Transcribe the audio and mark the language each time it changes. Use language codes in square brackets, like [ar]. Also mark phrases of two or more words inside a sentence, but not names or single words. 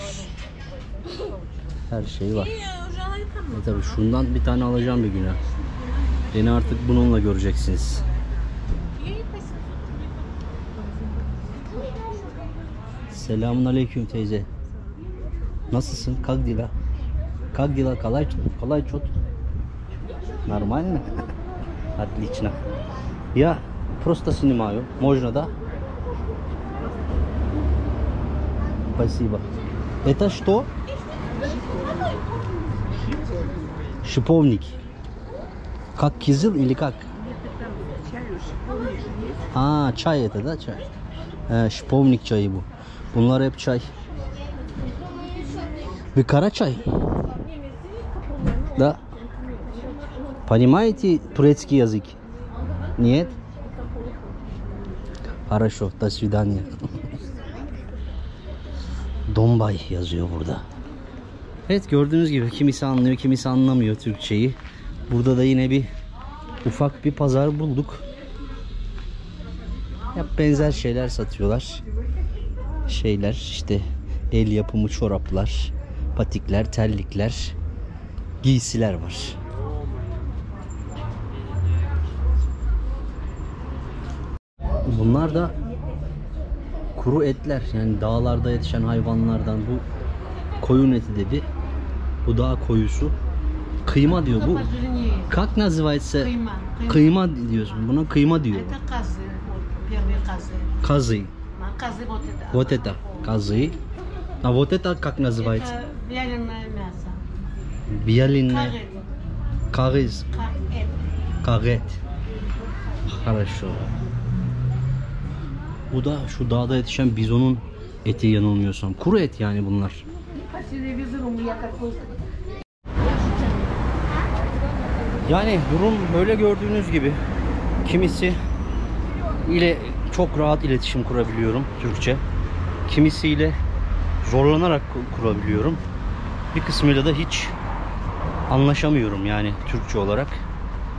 [tr] Her şey var. Tabii şundan bir tane alacağım bir güne. Beni artık bununla göreceksiniz. Selamun aleyküm teyze. Nasılsın? [ru] Как дела? Как дела? Колай чёт? Нормально? Отлично. Я просто снимаю. Можно, да? Спасибо. Это что? Шиповник. Как кизил или как? А, [tr] çay [ru] это, да, [tr] çay? Şipovnik çayı bu. Bunlar hep çay. [ru] Вы карачай? Да. Понимаете турецкий язык? Нет? Хорошо, до свидания. [tr] Dombay yazıyor burada. Evet, gördüğünüz gibi kimisi anlıyor, kimisi anlamıyor Türkçeyi. Burada da yine bir ufak bir pazar bulduk. Benzer şeyler satıyorlar. Şeyler işte el yapımı çoraplar, patikler, terlikler, giysiler var. Bunlar da kuru etler, yani dağlarda yetişen hayvanlardan. Bu koyun eti dedi. Bu dağ koyusu. Kıyma diyor bu. [ru] Как называется? [tr] Kıyma diyorsun. Buna kıyma diyor. [ru] Это козы. Вот, первые козы. [tr] Kazı. [ru] Козы вот это. Вот это kazı. А вот это как называется? Это вяленое мясо. Вяленое. Карет. Кагыз. Карет. Kaget. Хорошо. [tr] Bu da şu dağda yetişen bizonun eti yanılmıyorsam. Kuru et yani bunlar. [ru] По телевизору я какой-то. [tr] Yani durum böyle gördüğünüz gibi. Kimisi ile çok rahat iletişim kurabiliyorum Türkçe. Kimisiyle zorlanarak kurabiliyorum. Bir kısmıyla da hiç anlaşamıyorum yani Türkçe olarak.